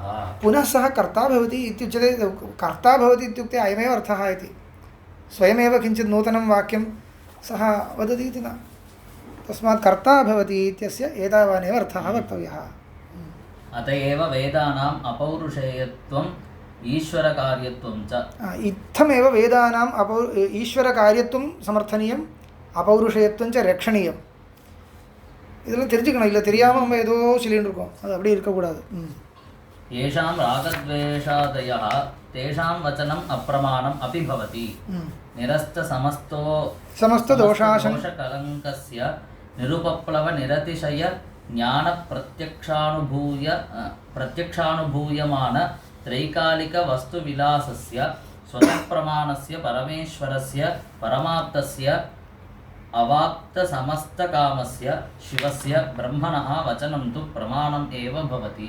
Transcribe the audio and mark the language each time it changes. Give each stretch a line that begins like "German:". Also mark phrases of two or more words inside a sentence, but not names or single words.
Sanskrit: पुनः सः कर्ता भवति इत्युच्यते कर्ता भवति इत्युक्ते अयमेव अर्थः इति स्वयमेव किञ्चित् नूतनं वाक्यं सः वदति इति न तस्मात् कर्ता भवति इत्यस्य एतावानेव अर्थः वक्तव्यः अत एव वेदानाम् अपौरुषेयत्वम् ईश्वरकार्यत्वं च इत्थमेव वेदानाम् ईश्वरकार्यत्वं समर्थनीयम् अपौरुषेयत्वं च
Tamil: रक्षणीयम् இதெல்லாம் தெரிஞ்சுக்கணும் இல்லை தெரியாமல் நம்ம ஏதோ சொல்லிட்டு இருக்கோம் அது அப்படி இருக்கக்கூடாது
Sanskrit: येषां रागद्वेषादयः तेषां वचनम् अप्रमाणम् अपि भवति समस्तदोषाशङ्कस्य निरुपप्लवनिरतिशय प्रत्यक्षानुभूयमान त्रैकालिकवस्तुविलासस्य स्वतःप्रमाणस्य परमेश्वरस्य परमाप्तस्य अवाप्तसमस्तकामस्य शिवस्य ब्रह्मणः वचनं तु प्रमाणम् एव भवति